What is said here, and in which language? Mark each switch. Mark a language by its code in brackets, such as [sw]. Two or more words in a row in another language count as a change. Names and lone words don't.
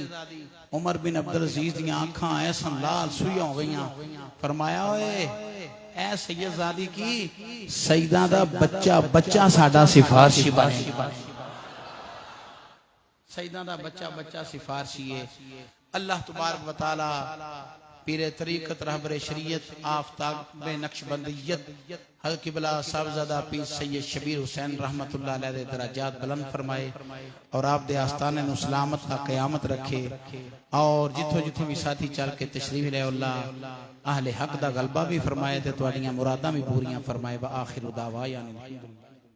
[pa] عمر بن عبدالعزیز دی اکھاں ایسا لال سوئیاں ہو گئیاں. فرمایا اوئے اے سیدزادی کی سیدہ دا بچہ بچہ ساڈا سفارشی بنے. سیدہ دا بچہ بچہ سفارشی اے. [ar] الله تبارك وتعالى [ur] پیرِ طریقت رہبرِ شریعت آفتاب نقشبندیت حل قبلہ صاحبزادہ پیر سید شبیر حسین [ar] رحمة الله عليه [ur] درجات بلند فرمائے اور [pa] آپ دے آستانے نوں [ur] سلامت تا قیامت رکھے. [pa] اور جتھوں جتھوں بھی ساتھی چل کے تشریف لے اللہ اہلِ حق دا غلبہ بھی فرمائے تے تہاڈیاں مراداں بھی پوریاں فرمائے. [ar] وآخر دعوى يعني